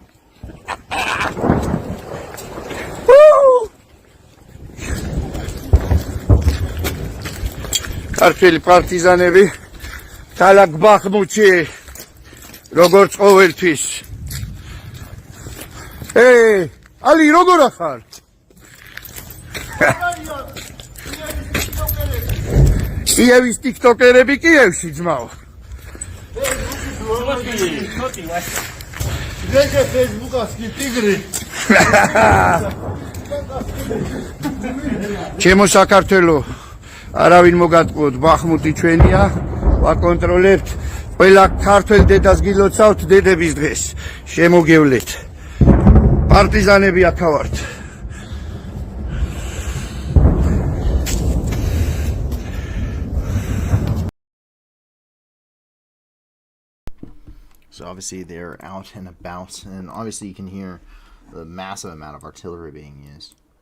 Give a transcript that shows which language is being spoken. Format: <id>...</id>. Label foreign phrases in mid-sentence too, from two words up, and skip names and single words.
<ka>ქართველი პარტიზანები ქალაქ ბახმუტში როგორც ყოველთვის. ალი როგორ ახარ? კიევის ტიქტოკერები კიევში ძმაო.</ka> <ru>Где фейсбуковский тигры?</ru> <ka>ჩემო საქართველო, არავინ მოგატყუოთ, ბახმუტი ჩვენია, ვაკონტროლებთ. ყველა ქართველ დედას გილოცავთ დედების დღეს. შემოგევლეთ. პარტიზანები აქ ვართ.</ka> <en>So obviously they're out and about, and obviously you can hear the massive amount of artillery being used.</en>